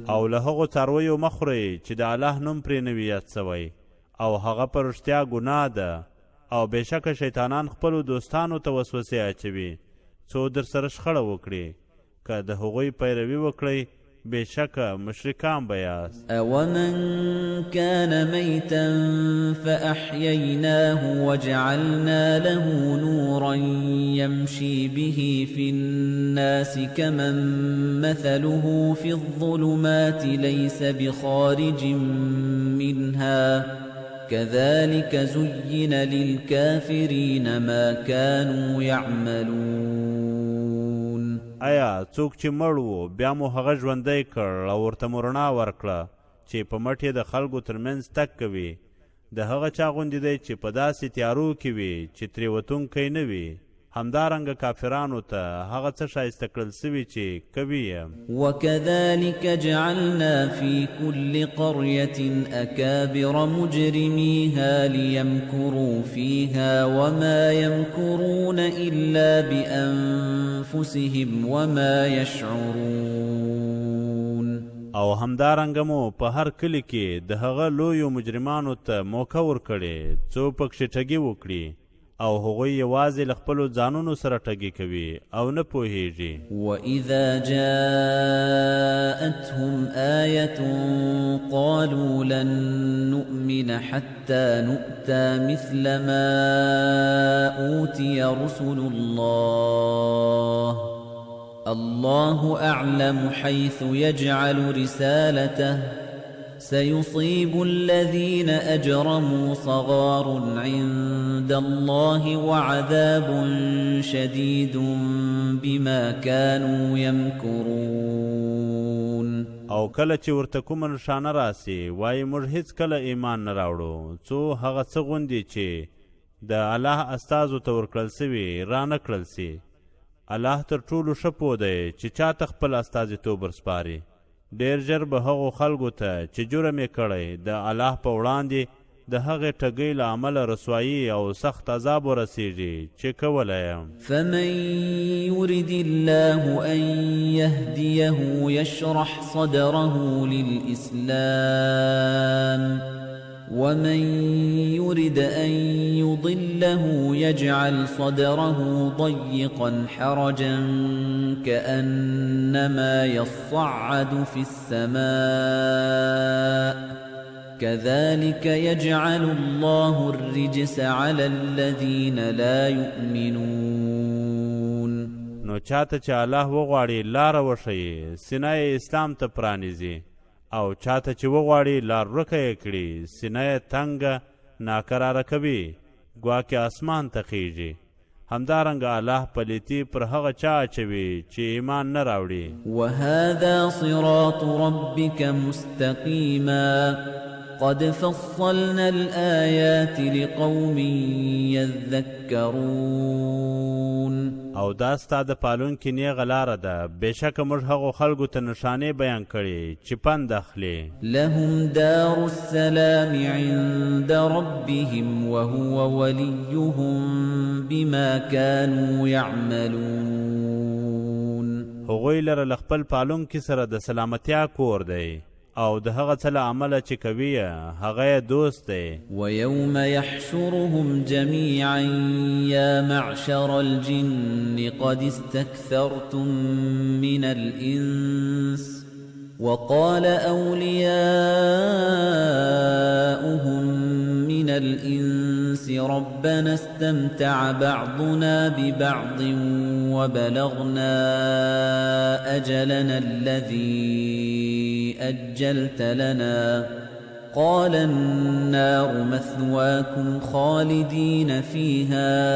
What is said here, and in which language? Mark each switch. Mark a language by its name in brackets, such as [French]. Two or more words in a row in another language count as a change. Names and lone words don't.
[Pashto] او له هغو څارویو مه خورئ چې د الله نوم پرې نه وي یاد سوی، او هغه په رښتیا ګناه ده، او بېشکه شیطانان خپلو دوستانو ته وسوسې اچوي څو در سره شخړه وکړي. که د هغوی پیروي وکړئ بېشکه مشرکان به یاست. [Arabic] أَوَمَنْ كَانَ مَيْتًا فَأَحْيَيْنَاهُ وَجَعَلْنَا لَهُ نُورًا يَمْشِي بِهِ فِي النَّاسِ كَمَنْ مَثَلُهُ فِي الظُّلُمَاتِ لَيْسَ بِخَارِجٍ مِنْهَا كَذَلِكَ زُيِّنَ لِلْكَافِرِينَ مَا كَانُوا يَعْمَلُونَ. [Pashto] آیا څوک چې مړ و بیا مو هغه ژوندی کړ او ورته مو رڼا ورکړه چې په مټ یې د خلکو ترمنځ تګ کوي، د هغه چا غوندې دی چې په داسې تیارو کې وي چې ترې وتونکی نه وي. همدارنګه کافرانو ته هغه څه ښایسته کړل سوي چې کوي یې. [Arabic] وَكَذَلِكَ جَعَلْنَا فِي كُلِّ قَرْيَةٍ أَكَابِرَ مُجْرِمِيهَا لِيَمْكُرُوا فِيهَا وَمَا يَمْكُرُونَ إِلَّا بِأَنفُسِهِمْ وَمَا يَشْعُرُونَ. [Pashto] او همدارنګه مو په هر کلي کې د هغه لویو مجرمانو ته موقع ورکړې څو پکښې ټګي وکړي، او هغوی یوازې له خپلو ځانونو سره ټګي کوي او نه پوهیږي. [Arabic] وَإِذَا جَاءَتْهُمْ آيَةٌ قَالُوا لَن نُّؤْمِنَ حَتَّى نُؤْتَىٰ مِثْلَ مَا أُوتِيَ رُسُلُ اللَّهُ أَعْلَمُ حَيْثُ يَجْعَلُ رِسَالَتَهُ سيصيب الذين أجرموا صغار عند الله وعذاب شديد بما كانوا يمكرون. [Pashto] او کله چې ورته کومه نښانه راسي وایي موږ هیڅ کله ایمان نه راوړو څو هغه څه غوندې چې د الله استازو ته ورکړل سوي را نه کړل سي. الله تر ټولو ښه پوه دی چې چاته خپل استازیتوب ورسپاري. ډېر ژر به هغو خلکو ته چې جرم یې کړی د الله په وړاندې د هغې ټګۍ له امله رسوایي او سخت عذاب ورسیږي چې کولی یم. [Arabic] فمن يرد الله أن يهديه يشرح صدره للإسلام ومن يرد أن يضله يجعل صدره ضيقا حرجا كأنما يصعد في السماء كذلك يجعل الله الرجس على الذين لا يؤمنون. [Pashto] نو چاته چې الله وغواړي لاره وښیي سینه یې اسلام ته پرانیزي، او چاته چې وغواړي لار ورکه یې کړي سینه یې تنګه ناکراره کوي ګواکې اسمان ته خیږي. همدارنګه الله پلیتي پر هغه چا اچوي چې ایمان نه راوړي. [Arabic] وهذا صراط ربك مستقيما قد فصلنا الآيات لقوم يذكرون. [Pashto] او دا ستا د پالونکي نیغه لاره ده، بېشکه موږ هغو خلکو ته نښانې بیان کړي چې پند اخلي. [Arabic] لهم دار السلام عند ربهم وهو وليهم بما كانوا يعملون. [Pashto] هغوی لره له خپل پالونکي سره د سلامتیا کور دی، او د هغه څه له عمله چې کوي هغه یې دوست دی. [Arabic] ويوم يحشرهم جميعا يا معشر الجن قد استكثرتم من الإنس وقال أولياؤهم من الإنس ربنا استمتع بعضنا ببعض وبلغنا أجلنا الذي أجلت لنا قال النار مثواكم خالدين فيها